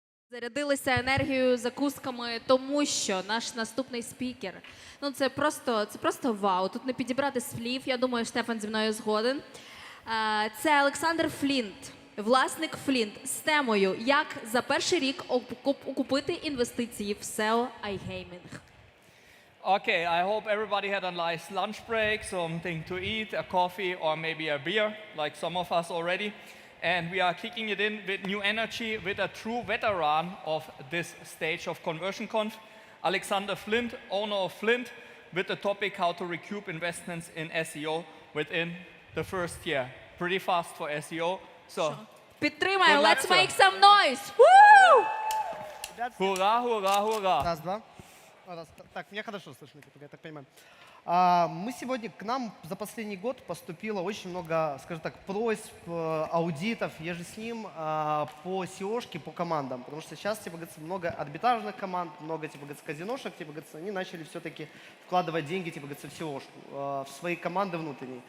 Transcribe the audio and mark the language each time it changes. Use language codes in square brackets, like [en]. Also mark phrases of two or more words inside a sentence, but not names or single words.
[uk] Зарядилися енергією, закусками, тому що наш наступний спікер, ну це просто вау. Тут не підібрати слів, я думаю, Штефан зі мною згоден. Це Aleksandr Flint, власник Flint, з темою «Як за перший рік окупити інвестиції в SEO iGaming». [en] Okay, I hope everybody had a nice lunch break, something to eat, a coffee or maybe a beer, like some of us already. And we are kicking it in with new energy, with a true veteran of this stage of Conversion Conf, Aleksandr Flint, owner of Flint, with the topic how to recoup investments in SEO within the first year. Pretty fast for SEO. So, [uk] Підтримаємо, [en] Good luck, let's sir. make some noise! Woo! [de] hurra, hurra, hurra. [ru] Раз, два. Раз. Так, меня хорошо слышно, я так понимаю. Мы сегодня, к нам за последний год поступило очень много, скажем так, просьб, аудитов, еже с ним по SEO-шке, по командам. Потому что сейчас, типа, говорится, много арбитражных команд, много, типа, говорится, казиношек, типа, говорится, они начали все-таки вкладывать деньги, типа, говорится, в SEO-шку, в свои команды внутренние.